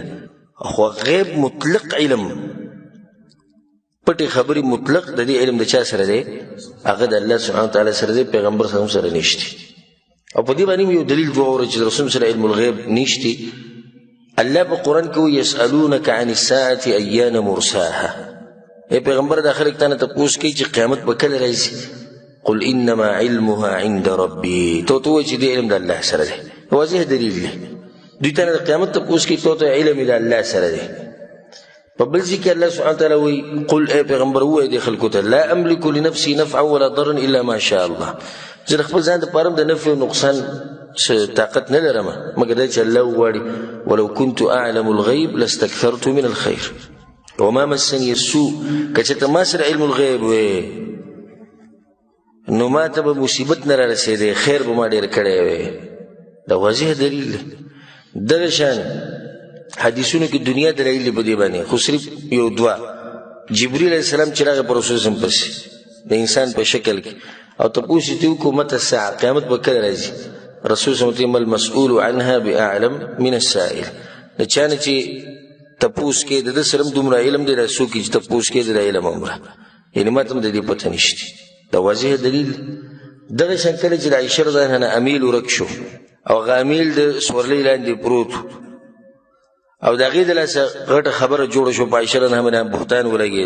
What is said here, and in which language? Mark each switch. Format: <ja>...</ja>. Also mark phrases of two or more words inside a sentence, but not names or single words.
<ps>خو غیب مطلق علم، پټې خبرې مطلق د دې علم د چا سره دی؟ هغه د الله سبحانه وتعالی سره دی، پیغمبر صلی الله علیه وسلم سره نشته. او په دې باندې یو دلیل جوړ چې رسول سره</ps> <ar>علم الغیب</ar> <ps>نشته. الله په قرآن کې وایي</ps> <ar>یسألونک عن الساعة ایان مرساها.</ar> <ps>ای پیغمبر دا خلک تا نه تپوس کوي چې قیامت به کله راځي.</ps> <ar>قل انما علمها عند ربي،</ar> <ps>تو وایي چې دې علم د الله سره دی. واضح دلیل دی. دوی ته د قیامت تپوس کوي، تو علم د الله سره دی. په بل ځای کې الله سبحانه وتعالی وایي قل ای پیغمبر ووایي دې خلکو ته</ps> <ar>لا املک لنفسي نفعا ولا ضرا الا ما شاء الله.</ar> <ps>زه د خپل ځان دپاره هم د نفع او نقصان طاقت نه لرم مګر دا چې الله وغواړي.</ps> <ar>ولو كنت اعلم الغیب لاستكثرت من الخير وما مسني السوء.</ar> <ps>که چېرته ما سره</ps> <ar>علم الغیب</ar> <ps>وی نو ما ته به مصیبت نه را رسېدی، خیر به ما ډېر کړی وی. دا واضح دلیل دی. دغه شان حدیثونو کې دنیا دلایل دی په دې باندې، خو صرف یو دوه. جبریل علیه السلام چې راغی په رسول صلی الله علیه وسلم پسې د انسان په شکل کې او تپوس یې وکړو</ps> <ar>متى الساعه،</ar> <ps>قیامت به کله راځي؟</ps> <ar>رسول صلی الله علیه وسلم المسؤول عنها باعلم من السائل.</ar> <ps>د چا نه چې تپوس کې د ده سره هم دومره علم دی، دا څوک چې تپوس کې د علم عمره، یعنې ما ته هم د دې پته نشته. دا واضح دلیل. دغه شان کله چې د عایشه رضی الله عنها امیل ورک شو او هغه امیل د سورلۍ لاندې پروت او د هغې د لاسه غټه خبره جوړه شوه، په عایشه رضی الله عنها بهتان ولګېد.</ps>